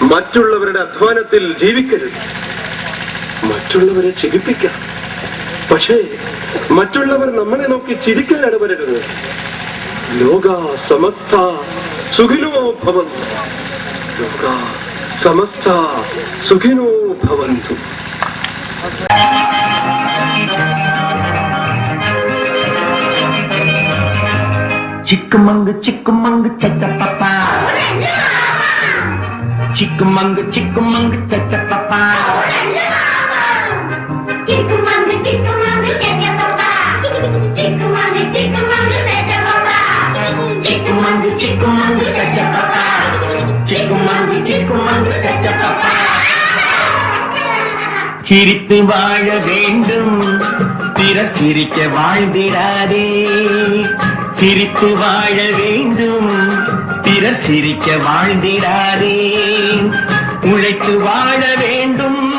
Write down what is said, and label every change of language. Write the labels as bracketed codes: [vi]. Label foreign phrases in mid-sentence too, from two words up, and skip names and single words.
[ml] മറ്റുള്ളവരുടെ അധ്വാനത്തിൽ ജീവിക്കരുത്. മറ്റുള്ളവരെ ചിരിപ്പിക്കാം, പക്ഷേ മറ്റുള്ളവർ നമ്മളെ നോക്കി ചിരിക്കാൻ ഇടവരരുത്. [sa] ലോക സമസ്ത സുഖിനോ ഭവന്തു. ലോക സമസ്ത സുഖിനോ ഭവന്തു. Chickamanga, chickamanga, cha-cha papa. Chickamanga, chickamanga, cha-cha papa. Chickamanga, chickamanga, cha-cha papa. Chickamanga, chickamanga, cha-cha papa. Chickamanga, chickamanga, cha-cha papa. Chickamanga, chickamanga, cha-cha papa. [ta] சிரித்து வாழ வேண்டும், பிறர் சிரிக்க வாழ்ந்திடாதே. சிரித்து வாழ வேண்டும், பிறர் சிரிக்க வாழ்ந்திடாதே. உழைத்து வாழ வேண்டும்,